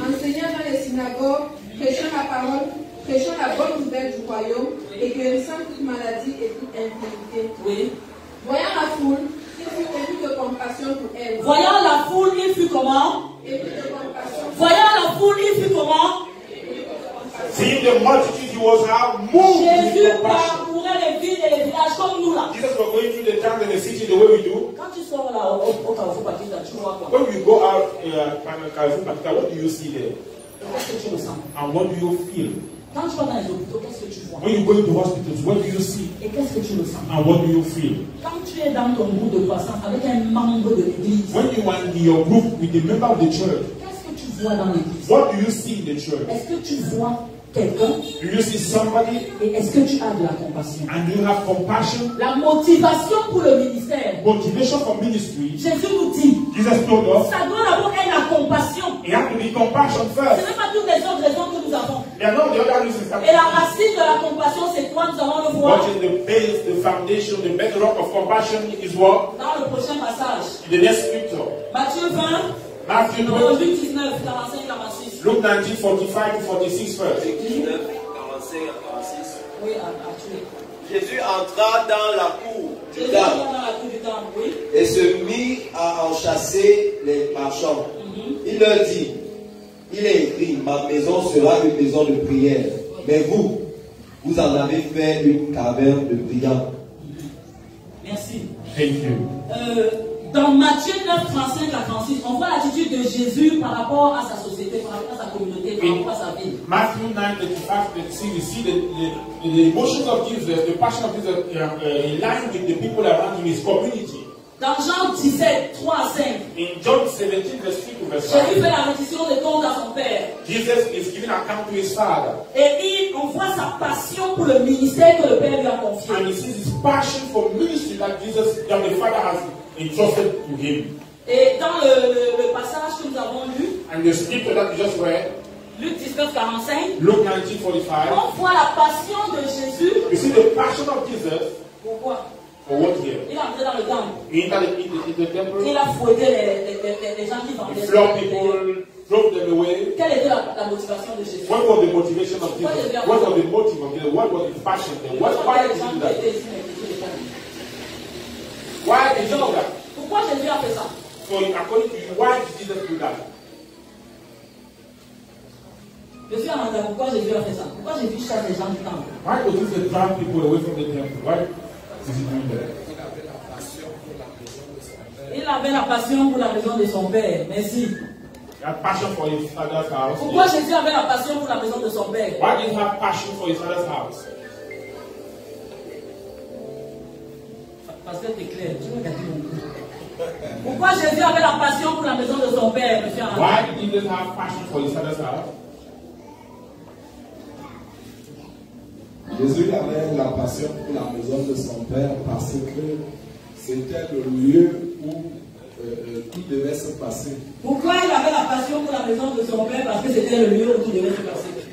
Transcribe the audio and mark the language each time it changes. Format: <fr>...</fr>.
<fr>enseignant dans les synagogues, prêchant la parole, prêchant la bonne nouvelle du royaume et guérissant toute maladie et toute infirmité. Oui. Voyant la foule, il fut ému de compassion pour elle, Voyant la foule, il fut comment? Voyant la foule, il fut comment?</fr> <en>Seeing the multitude, he was moved with</en> <fr>Jésus</fr> <en>compassion.</en> <fr>parcourait les villes et les villages comme nous là.</fr> <en>Jesus was going through the towns and the cities the way we do.</en> <fr>Quand tu sors là au Carrefour Batista, tu vois quoi?</fr> <en>When we go out Carrefour Batista, what do you see there?</en> <fr>Qu'est-ce que tu ressens?</fr> <en>And what do you feel?</en> <fr>Quand tu vas dans les hôpitaux, qu'est-ce que tu vois?</fr> <en>When you go into hospitals, what do you see?</en> <fr>Et qu'est-ce que tu ressens?</fr> <en>And what do you feel?</en> <fr>Quand tu es dans ton groupe de croissance avec un membre de l'église,</fr> <en>When you are in your group with a member of the church,</en> <fr>qu'est-ce que tu vois dans l'église?</fr> <en>what do you see in the church?</en> <fr>Est-ce que tu vois quelqu'un?</fr> <en>Do you see somebody?</en> <fr>Et est-ce que tu as de la compassion?</fr> <en>And do you have compassion?</en> <fr>La motivation pour le ministère.</fr> <en>Motivation for ministry.</en> <fr>Jésus nous dit,</fr> <en>Jesus told us,</en> <fr>ça doit d'abord être la compassion.</fr> <en>you have to be compassion</en> <fr>Ce</fr> <en>first.</en> <fr>n'est pas toutes les autres raisons que nous avons.</fr> <en>There are no the other reasons.</en> <fr>Et la racine de la compassion, c'est quoi? Nous allons le voir</fr> <en>What is the base, the foundation, the bedrock of compassion is what?</en> <fr>dans le prochain passage.</fr> <en>In the next scripture.</en> <fr>Matthieu 20,</fr> <en>Matthew 20,</en> <fr>Luc 19, 45, 46.</fr> <en>Luke 19, 45 to 46 first.</en> <fr>19, 45 à 46. Oui, à tuer. Jésus entra dans la cour du Jésus temple entra dans la cour du temple, oui. et se mit à en chasser les marchands. Il leur dit, il est écrit, ma maison sera une maison de prière, mais vous en avez fait une caverne de brillants. Merci.</fr> <en>Thank you.</en> <fr>Dans Matthieu 9, 35 à 36, on voit l'attitude de Jésus par rapport à sa société, par rapport à sa communauté, par rapport à sa vie.</fr> <en>Matthew 9, 35, 36, you see the emotions of Jesus, the passion of Jesus in line with the people around him, his community.</en> <fr>Dans Jean 17, 3 à 5,</fr> <en>In John 17, verse 3 to verse</en> <fr>Jésus</fr> <en>5,</en> <fr>fait la reddition des comptes à son Père.</fr> <en>Jesus is giving account to his Father.</en> <fr>Et on voit sa passion pour le ministère que le Père lui a confié.</fr> <en>And he sees his passion for ministry that the Father has entrusted to him.</en> <fr>Et dans le passage que nous avons lu,</fr> <en>And the scripture that we just read,</en> <fr>Luc 19, 45,</fr> <en>Luke 19, 45,</en> <fr>on voit la passion de Jésus.</fr> <en>you see the passion of Jesus</en> <fr>Pourquoi?</fr> <en>for what here?</en> <fr>Il est entré dans le temple.</fr> <en>In the temple,</en> <fr>Il a fouetté les gens qui</fr> <en>he</en> <fr>vendaient.</fr> <en>flung people, drove them away.</en> <fr>Quelle était la motivation de Jésus?</fr> <en>What was the motivation of Jesus? What was the motive of Jesus? What was his passion there? Why did he do that? Why did he do that?</en> <fr>Pourquoi Jésus a fait ça?</fr> <en>So according to you, why did Jesus do that?</en> <fr>Je suis en train de pourquoi Jésus a fait ça? Pourquoi Jésus chasse les gens du temple?</fr> <en>Why would Jesus drive people away from the temple? Why is he doing that?</en> <fr>Il avait la passion pour la maison de son père. Merci.</fr> <en>He had passion for his father's house.</en> <fr>Pourquoi Jésus avait la passion pour la maison de son père?</fr> <en>Why did he have passion for his father's house?</en> <fr>Parce que c'est clair. Tu veux gâter mon coup. Pourquoi Jésus avait la passion pour la maison de son père, monsieur Arnaud?</fr> <en>Why did Jesus have passion for his father's house?</en> <fr>Jésus avait la passion pour la maison de son père parce que c'était le lieu où tout devait se passer. Pourquoi il avait la passion pour la maison de son père? Parce que c'était le lieu où tout devait se passer.</fr>